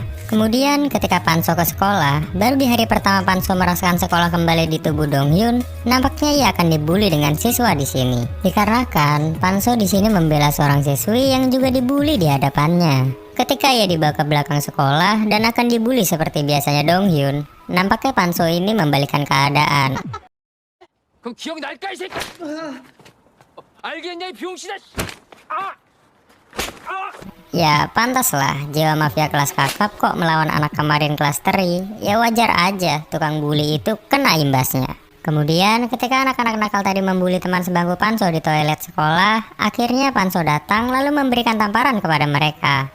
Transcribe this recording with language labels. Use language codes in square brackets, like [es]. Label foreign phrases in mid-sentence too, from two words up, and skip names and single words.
[id] Kemudian ketika Panso ke sekolah, baru di hari pertama Panso merasakan sekolah kembali di tubuh Dong Hyun, nampaknya ia akan dibully dengan siswa di sini. Dikarenakan Panso di sini membela seorang siswi yang juga dibully di hadapannya. Ketika ia dibawa ke belakang sekolah dan akan dibully seperti biasanya Dong Hyun, nampaknya Panso ini membalikan keadaan. [ko] 그럼 기억이 날까 이 새끼? 알겠냐 이 병신아! [id] Ya pantaslah, jiwa mafia kelas kakap kok melawan anak kemarin kelas teri. Ya wajar aja tukang bully itu kena imbasnya. Kemudian ketika anak-anak nakal tadi membuli teman sebangku Panso di toilet sekolah, akhirnya Panso datang lalu memberikan tamparan kepada mereka.